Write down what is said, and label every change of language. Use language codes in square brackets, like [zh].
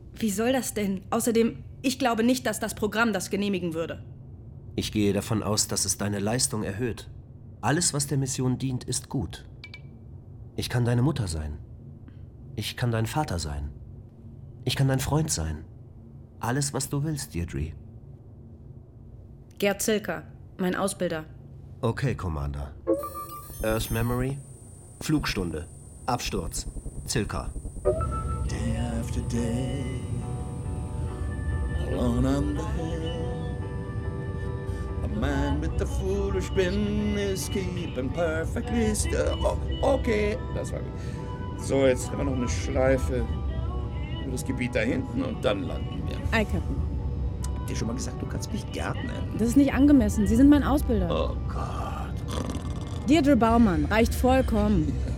[de] Wie soll das denn? Außerdem, ich glaube nicht, dass das Programm das genehmigen würde. Ich gehe davon aus, dass es deine Leistung erhöht. Alles, was der Mission dient, ist gut. Ich kann deine Mutter sein. Ich kann dein Vater sein. Ich kann dein Freund sein. Alles, was du willst, Deirdre. Gerd Zilker, mein Ausbilder. Okay, Commander. Earth Memory, Flugstunde, Absturz, Zilker. [en] Day after day, alone on the hill. A man with the foolish bin is keeping perfectly still. [de] Okay, das war gut. So, jetzt haben wir noch eine Schleife über das Gebiet da hinten und dann landen wir. Hi, Captain. Hab dir schon mal gesagt, du kannst mich Gerd nennen. Das ist nicht angemessen, Sie sind mein Ausbilder. Oh Gott. Deirdre Baumann, reicht vollkommen.